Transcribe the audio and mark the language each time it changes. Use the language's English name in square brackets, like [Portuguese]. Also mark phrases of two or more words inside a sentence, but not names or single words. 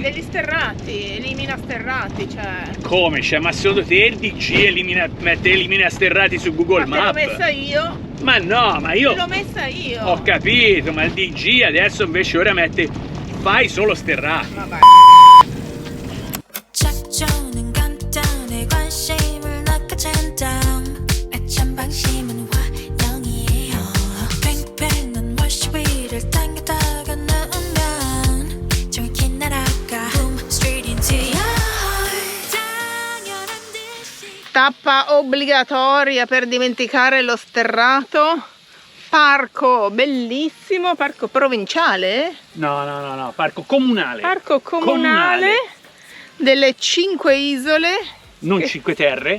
[Italian] degli sterrati, elimina sterrati, cioè... Come? Cioè, ma secondo te il DG mette elimina sterrati su Google Ma Maps? te l'ho messa io, Ma no, ma io te l'ho messa io. ho capito, ma il DG adesso invece ora mette fai solo sterrati. Vabbè. [Korean] 작전은 간단해 관심을 낚아챈 다음 애찬 방심은 환영이에요 팽팽한 월시 위를 당겨다가 넣으면 정확히 날아가 [English] Boom straight into your heart [Korean] 당연한 듯이 [Italian] Tappa obbligatoria per dimenticare lo sterrato. Parco bellissimo, parco provinciale? No, parco comunale. Parco comunale delle 5 isole. Non 5 terre.